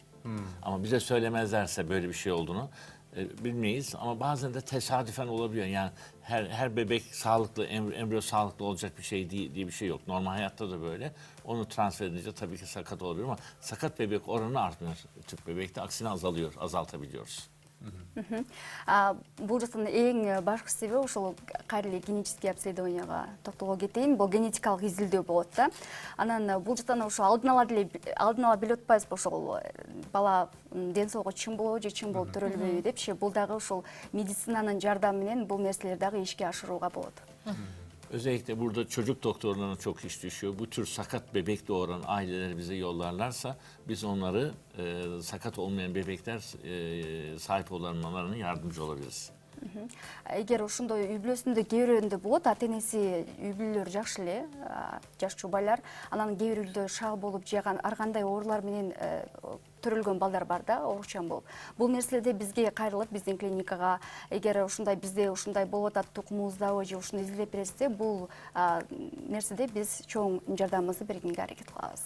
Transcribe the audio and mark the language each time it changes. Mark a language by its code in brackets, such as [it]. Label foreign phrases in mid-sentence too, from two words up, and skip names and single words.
[tr] Ama bize söylemezlerse böyle bir şey olduğunu bilmeyiz ama bazen de tesadüfen olabiliyor. Yani her bebek sağlıklı, embriyo sağlıklı olacak bir şey diye bir şey yok. Normal hayatta da böyle. Onu transfer edince tabii ki sakat olabilir ama sakat bebek oranı artmıyor. Tüp bebekte aksine azaltabiliyoruz. [ky] Бул жактан эң башкы себеби ошол кайра эле [ru] генетический обследованияга [ky] токтолго кетейин. Бул генетикалык изилдөө болот да. Анан бул жактан ошо алдын ала билип атпайбызбы ошол бала ден соолугу чын болобу же чын болуп төрөлбөйбү депчи. Бул дагы ошол медицинанын жардамы менен бул нерселерди дагы ишке ашырууга болот. [tr] Özellikle burada çocuk doktorlarına çok iş düşüyor. Bu tür sakat bebek doğuran aileler bize yollarlarsa biz onları sakat olmayan bebekler sahip olanlarına yardımcı olabiliriz. [ky] Эгер ошондой үй бүлөсүндө кээ бирөөндө болот, ата энеси үй бүлөлөр жакшы эле, жаш жубайлар, анан кээ бир үйдө шал болуп же ар кандай оорулар менен төрөлгөн балдар бар да, оорукчан болуп. Бул нерселерде бизге кайрылып, биздин клиникага, эгер ушундай бизде ушундай болуп атат, тукумубуздабы же ушуну изилдеп берсе, бул нерседе биз чоң жардамыбызды бергенге аракет кылабыз.